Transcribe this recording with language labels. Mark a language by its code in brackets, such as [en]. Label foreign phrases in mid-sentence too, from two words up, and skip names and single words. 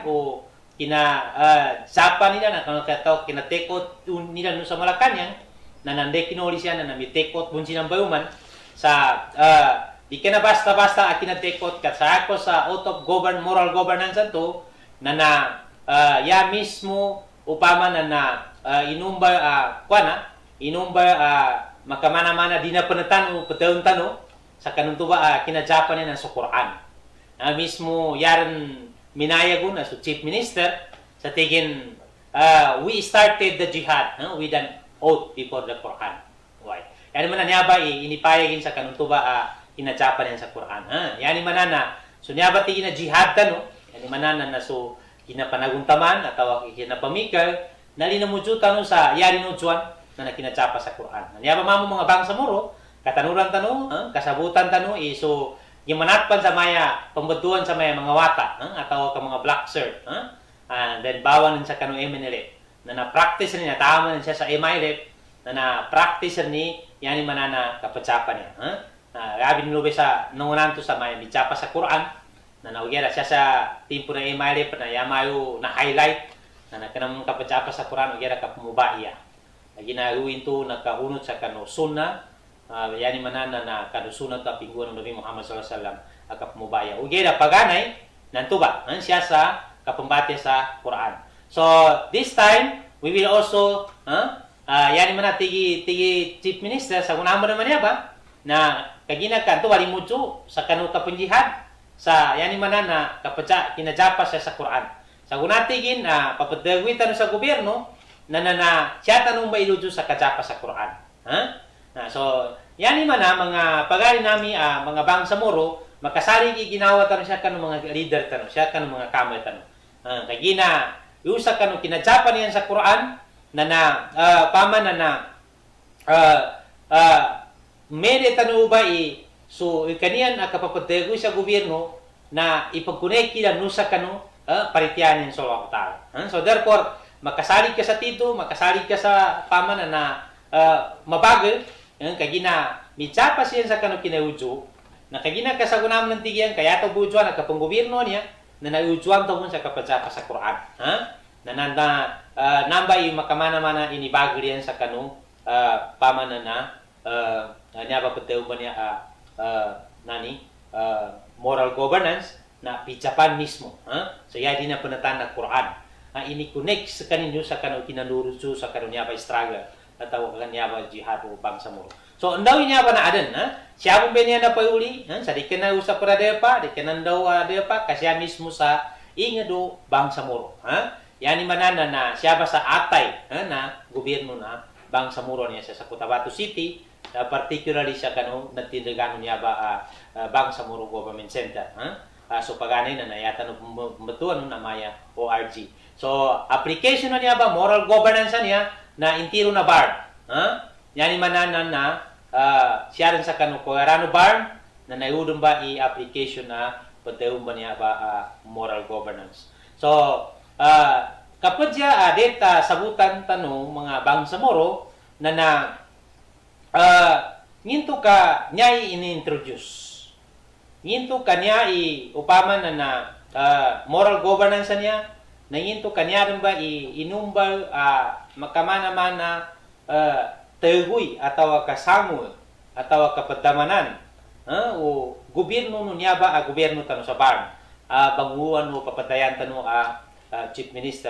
[mdh] o sapa nila na kinatekot nila no sa Malacanang na nande kinuli siya na namitekot bun sinang bayuman sa di ka na basta-basta kinatekot ka sa ako sa [en] oath of moral governance [mdh] to na ya mismo upama na inumba makamana-mana di na panatan o patawang tano sa kanuntuba kinajapan niya sa Quran. Mismo yaran minayagon na so Chief Minister sa tigin [en] we started the jihad with an oath before the Quran. Why? [mdh] Yan man niya ba inipayagin sa kanuntuba kinajapan niya sa Quran. Yan man na so niya ba tigin na jihad tano yan man na so kinapanaguntaman atau kinapamikal nalinamujo tano sa yari no Juan na nakinachapa sa Quran. Niya ba mamo mga bangsa moro, katanuran tano, kasabutan tano, so gimanatpan sa maya, pambaduan sa maya mga wata, ataw ka mga [en] black shirt, [mdh] then bawan sa kanu MNLF, na na-practice niya, tama siya sa MILF, na na-practice ni, yan yung manana kapatsapan niya. Gabi nilube sa nungunan to sa maya, michapa sa Quran, na naugyara siya sa timpo na MILF, na yamayo na-highlight, na nakanang kapatsapa sa Quran, ugyara kapumubaiya. Ginagawin to nagkahunot sa kano sunna yani manana na kano sunna ta pingguan ng Nabi Muhammad [ar] صلى الله عليه وسلم [mdh] akapmubaya ugera paganay nantuba siya sa kapambate sa Quran. [en] So this time we will also [mdh] yani mana tigi Chief Minister sa kunamo naman niya ba na kagina kanto wali mucho sa kano kapunjihad sa yani manana kapatsa kinajapa sa Quran. Sa kunatigin papadagwitan sa gobyerno na siya tanong mailujo sa kajapa sa Quran. So, yan naman mga pagari nami, mga bangsa moro, makasari ginawa tanong siya kanong mga leader tanong, siya kanong mga kamay tanong. Kagina, yusa kanong kinajapa niyan sa Quran, paman mede tanong ba so, kaniyan kapapadego sa gobyerno na ipagkuneki lang nusa kanong paritiyan niyan sa Allah. So, therefore, makasalig ka sa tito, makasalig ka sa paman na mabagal, kagina michapa siya sa kano kinaujo, na kagina kasagunam ng tigyan, kaya ito bujuan, nagkapanggobyerno niya, na naujuan ito sa kapatjapa sa Quran. Namba yung makamana-mana inibagal yan sa kano paman na niya ba pateo ba niya [en] moral governance [mdh] na pijapan mismo. So, yan din na panatan na Quran. Ini-connect sa kaninyo sa kano kinalurutso sa kano niya ba struggle at tawag ka niya ba jihad o bangsa moro. So, andaw niya ba na adan? Siya kung ba niya na pauli? Sa di ka na usap para depa, di ka na daw depa, kasi siya mismo sa ingado bangsa moro. Yan manana na siya ba sa atay na gobyerno na bangsa moro niya sa Cotabato City, particularly sa kano nagtindagano niya ba bangsa moro [en] government center. [mdh] So, paganay na nayata no matuan na maya ORG. So, application na niya ba, [en] moral governance [mdh] niya, na intiro na bar. Yan manana na siya rin sa kanukuarano bar, na naiudong ba i-application na pagtayong ba niya ba [en] moral governance. [mdh] So, kapag siya deta sabutan tanong mga bangsa moro, na nginto ka niya i-introduce. Nginto ka niya upama na [en] moral governance [mdh] niya, nanginto kanya rin ba inumbal makamana-mana teguy atau kasangul atau kapadamanan o gobyerno niya ba gobyerno tano sa bar banguan o papatayan tano Chief Minister.